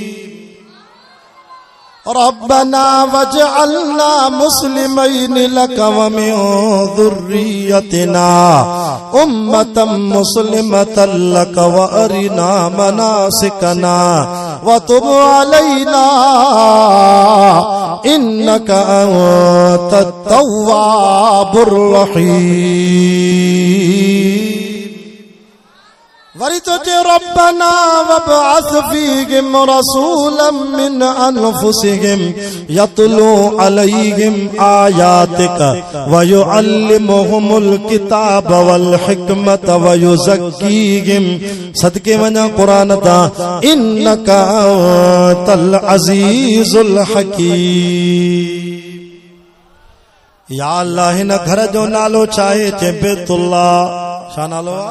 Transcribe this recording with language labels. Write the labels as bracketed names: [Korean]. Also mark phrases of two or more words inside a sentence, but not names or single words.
[Arabic] ربنا واجعلنا مسلمين لك ومن ذريتنا أمة مسلمة لك وأرنا مناسكنا وتب علينا إنك أنت التواب الرحيم. [Sindhi] वरी तो चे [Arabic] ربنا وابعث فيهم رسولا من أنفسهم يتلو عليهم آياتك ويعلمهم الكتاب والحكمة ويزكيهم. [Sindhi] सदके वञा कुरान ता, [Arabic] إنك أنت العزيز الحكيم. [Sindhi] या अल्लाह हिन घर जो नालो छा आहे? चे बैतुल्लाह। छा नालो आहे?